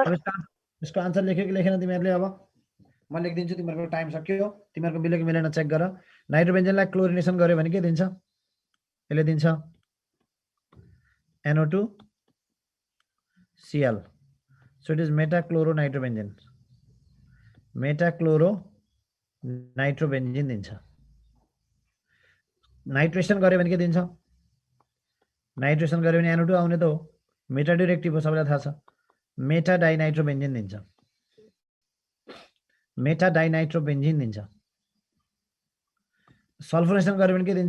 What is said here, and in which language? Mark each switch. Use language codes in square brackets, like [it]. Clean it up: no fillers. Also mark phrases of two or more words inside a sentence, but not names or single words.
[ne] अब यसको आन्सर लेख्यो कि लेखेन तिमीहरूले? अब म लेखिदिन्छु, तिमीहरूको टाइम सक्यो, तिमीहरूको मिल्यो कि मिलेन चेक गर। नाइट्रोबेन्जिनलाई क्लोरिनेसन गर्यो भने के दिन्छ? यसले दिन्छ [en] NO2Cl, so it is metachloro nitrobenzene, metachloro nitrobenzene दिन्छ। [ne] नाइट्रेसन गर्यो भने के दिन्छ? नाइट्रेसन गर्यो भने NO2 आउने त हो, [en] meta directive [ne] हो, सबैलाई थाहा छ। [en] meta dinitrobenzene [ne] दिन्छ, [en] meta dinitrobenzene [ne] दिन्छ। सल्फोनेसन गर्यो भने के दिन्छ?